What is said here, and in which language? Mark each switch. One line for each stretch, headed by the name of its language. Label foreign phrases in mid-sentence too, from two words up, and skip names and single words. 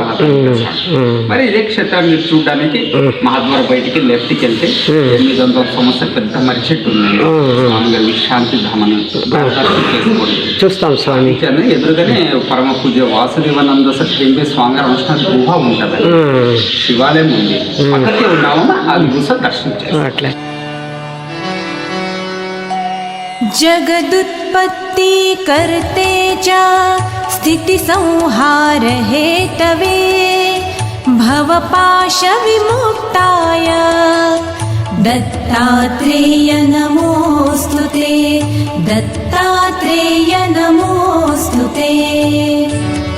Telugu: మరి ఇదే క్షేత్రాన్ని మీరు చూడడానికి మహాద్వార బయటికి లెఫ్ట్కి వెళ్తే 800 సంవత్సరాల పెద్ద మర్రి చెట్టు ఉంది, స్వామి గారి విశ్రాంతి ధామని చూస్తాం. స్వామి ఎదురుగానే పరమ పూజ వాసుదేవానంద సత్యంబే స్వామి గారు అనుష్ఠాన గుహ ఉంటుంది, శివాలయం ఉంది, పక్కకే ఉన్నామో ఆ గుహ దర్శించారు. అట్లా
Sanskrit: जगदुत्पत्ति करते च स्थिति संहार हेतवे भवपाश विमुक्ताय दत्तात्रेय नमोस्तुते, दत्तात्रेय नमोस्तुते.